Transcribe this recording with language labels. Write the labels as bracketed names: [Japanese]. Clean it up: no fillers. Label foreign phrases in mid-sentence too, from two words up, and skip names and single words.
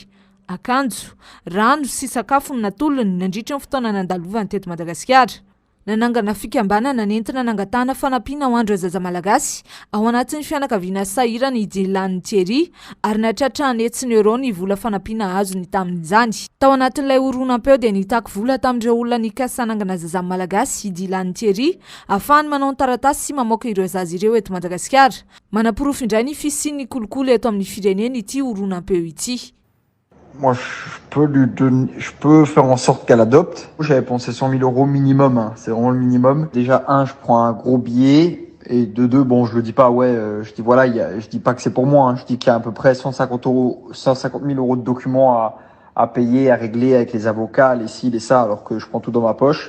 [Malagasy] akanjo, rano sy sakafo natolony nandritra ny fotoana nandalovany teto Madagasikara nanangana fikambanana nentina nangatana fanampiana ho andro zaza malagasy ao anatin'ny fianakaviana sahira ny Dylan Thierry ary natratrany etsiny euro ny vola fanampiana azony tamin'izany. Tao anatin'ilay horonan-peo dia nitako vola tamin'ireo olona nikasanangana zaza malagasy Dylan Thierry ahafahany manao ny taratasy sy mamoaka ireo zaza ireo eto Madagasikara. Manapirofo indray ny fisian'ny kolokolo eto amin'ny firenena ity horonan-peo ity. [French] Moi, je peux faire en sorte qu'elle adopte. J'avais pensé 100 000 euros minimum, hein. C'est vraiment le minimum. Déjà, un, je prends un gros billet. Et de deux, bon, je le dis pas, je dis voilà, je dis pas que c'est pour moi, hein. Je dis qu'il y a à peu près 150 000 euros de documents à payer, à régler avec les avocats, les ci, les ça, alors que je prends tout dans ma poche.